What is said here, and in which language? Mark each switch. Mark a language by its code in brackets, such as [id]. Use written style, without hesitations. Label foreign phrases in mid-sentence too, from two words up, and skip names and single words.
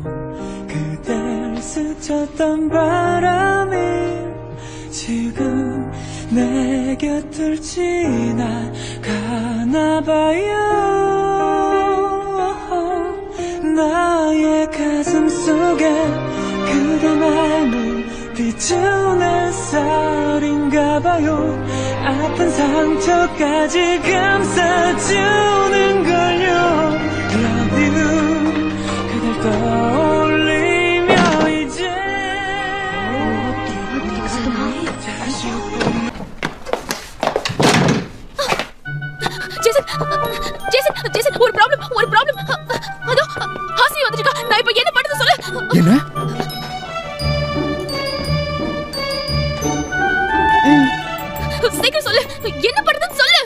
[ko] 그댈 스쳤던 바람이 지금 내 곁을 지나가나 봐요. 나의 가슴 속에 그대만을 비추는 햇살인가 봐요. 아픈 상처까지 감싸주는 걸요. [en] Love you [ko] 그댈 떠올리며 이제 [ta] ஜேசன் ஒரு ப்ராப்ளம் அதோ ஹாசினி வந்துருக்கா. நான் இப்ப என்ன பண்றது சொல்லு. என்ன? சீக்கிரம் சொல்லு, என்ன பண்றதுன்னு சொல்லு.